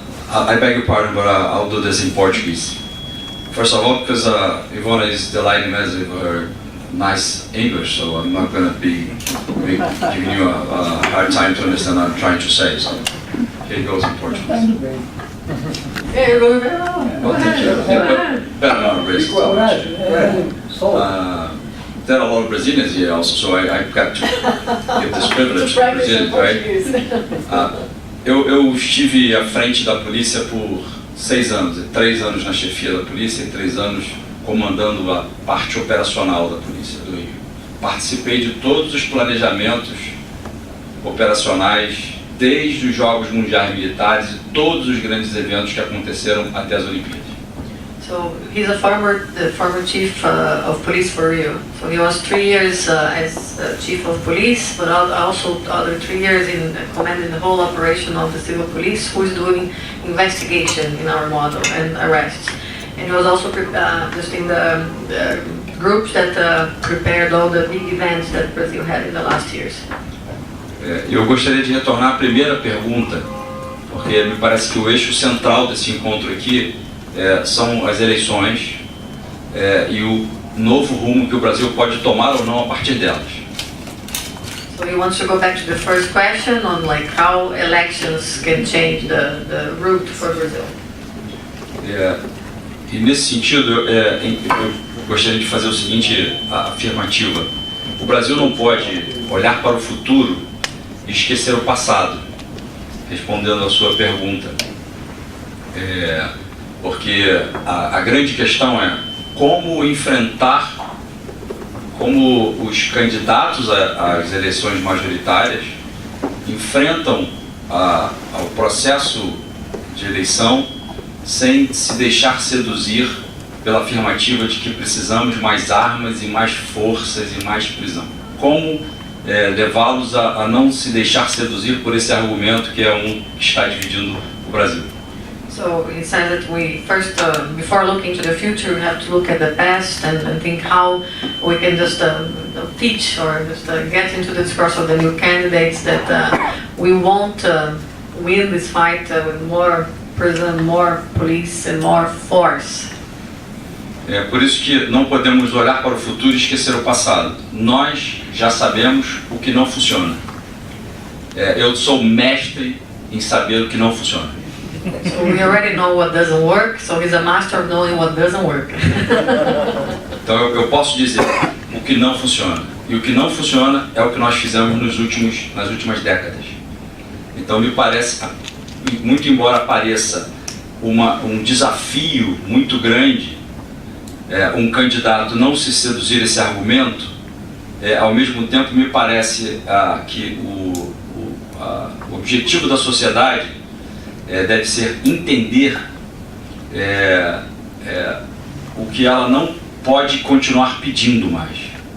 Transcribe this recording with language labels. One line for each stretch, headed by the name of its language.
English: I beg your pardon, but I'll do this in Portuguese. First of all, because Ivona is delighting us with her nice English, so I'm not going to be giving you a hard time to understand what I'm trying to say. So here it goes in Portuguese. Hey, go ahead. Better not raise there are a lot of Brazilians here also, so I've got to give this privilege to Brazilians, right?
Portuguese: Eu estive à frente da polícia por 6 anos, 3 anos na chefia da polícia e 3 anos comandando a parte operacional da polícia do Rio. Participei de todos os planejamentos operacionais, desde os Jogos Mundiais Militares e todos os grandes eventos que aconteceram até as Olimpíadas.
English: So he's the former chief of police for Rio. So he was 3 years as chief of police, but also other 3 years in commanding the whole operation of the civil police, who is doing investigation in our model and arrests. And he was also just in the groups that prepared all the big events that Brazil had in the last years.
Portuguese: Eu gostaria de retornar à primeira pergunta, porque me parece que o eixo central desse encontro aqui são as eleições e o novo rumo que o Brasil pode tomar ou não a partir delas.
English: So you want to go back to the first question on like how elections can change the route for Brazil?
Portuguese: E nesse sentido, eu gostaria de fazer o seguinte afirmativa. O Brasil não pode olhar para o futuro e esquecer o passado, respondendo à sua pergunta. Porque a grande questão é como enfrentar, como os candidatos às eleições majoritárias enfrentam ao processo de eleição sem se deixar seduzir pela afirmativa de que precisamos mais armas e mais forças e mais prisão. Como levá-los a não se deixar seduzir por esse argumento que que está dividindo o Brasil.
English: So he said that we first, before looking to the future, we have to look at the past and think how we can just teach or just get into the discourse of the new candidates that we won't win this fight with more prison, more police and more force.
Portuguese: É por isso que não podemos olhar para o futuro e esquecer o passado. Nós já sabemos o que não funciona. Eu sou mestre em saber o que não funciona.
English: So we already know what doesn't work, so he's a master of knowing what doesn't work.
Portuguese: Então eu posso dizer o que não funciona. E o que não funciona é o que nós fizemos nas últimas décadas. Então me parece, muito embora pareça um desafio muito grande, um candidato não se seduzir esse argumento, ao mesmo tempo me parece que o objetivo da sociedade deve ser entender o que ela não pode continuar pedindo mais.